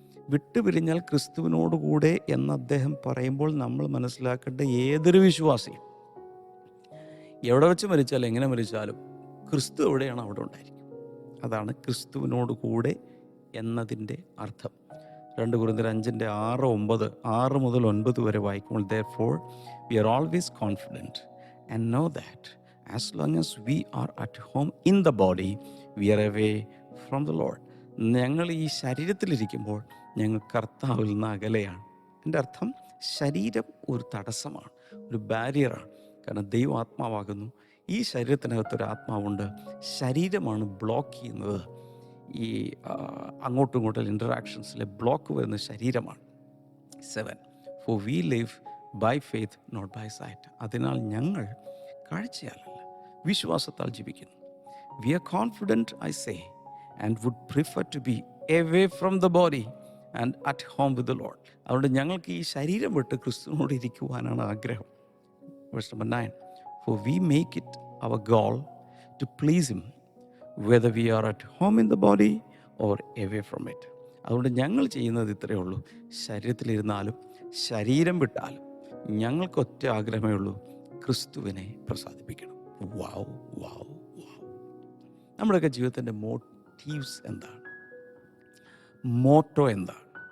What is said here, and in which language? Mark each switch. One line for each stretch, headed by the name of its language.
Malayalam: വിട്ടുപിരിഞ്ഞാൽ ക്രിസ്തുവിനോടുകൂടെ എന്ന് അദ്ദേഹം പറയുമ്പോൾ നമ്മൾ മനസ്സിലാക്കേണ്ട ഏതൊരു വിശ്വാസിയും എവിടെ വെച്ച് മരിച്ചാലും എങ്ങനെ മരിച്ചാലും ക്രിസ്തു എവിടെയാണ് അവിടെ ഉണ്ടായിരിക്കും. അതാണ് ക്രിസ്തുവിനോട് കൂടെ എന്നതിൻ്റെ അർത്ഥം.
English: 2 Corinthians 5:6,
Malayalam: 6 മുതൽ 9 വരെ വായിക്കുമ്പോൾ
English: therefore we are always confident and know that as long as we are at home in the body we are away from the Lord.
Malayalam: ഞങ്ങൾ ഈ ശരീരത്തിലിരിക്കുമ്പോൾ ഞങ്ങൾ കർത്താവിൽ നിന്ന് അകലെയാണ്. എൻ്റെ അർത്ഥം ശരീരം ഒരു തടസ്സമാണ്, ഒരു ബാരിയറാണ്. കാരണം ദൈവം ആത്മാവാകുന്നു, ഈ ശരീരത്തിനകത്തൊരു ആത്മാവുണ്ട്. ശരീരമാണ് ബ്ലോക്ക് ചെയ്യുന്നത്. ഈ അങ്ങോട്ടും ഇങ്ങോട്ടും ഇൻറ്ററാക്ഷൻസിലെ ബ്ലോക്ക് വരുന്ന ശരീരമാണ്.
English: 7 For we live by faith not by sight.
Malayalam: അതിനാൽ ഞങ്ങൾ കാഴ്ചയാലല്ല വിശ്വാസത്താൽ ജീവിക്കുന്നു.
English: We are confident, I say, and would prefer to be away from the body and at home with the Lord.
Malayalam: അതുകൊണ്ട് ഞങ്ങൾക്ക് ഈ ശരീരം വിട്ട് ക്രിസ്തുവിനോട് ഇരിക്കുവാനാണ് ആഗ്രഹം.
English: Verse number 9 For we make it our goal to please him whether we are at home in the body or away from it.
Malayalam: അതുകൊണ്ട് ഞങ്ങൾ ചെയ്യുന്നത് ഇത്രയേ ഉള്ളൂ. ശരീരത്തിലിരുന്നാലും ശരീരം വിട്ടാലും ഞങ്ങൾക്ക് ഒറ്റ ആഗ്രഹമേ ഉള്ളൂ, ക്രിസ്തുവിനെ പ്രസാദിപ്പിക്കണം. വാവ് വാവ് വാവ്. നമ്മുടെയൊക്കെ ജീവിതത്തിൻ്റെ മോട്ടീവ്സ് എന്താണ്? മോട്ടോ എന്താണ്?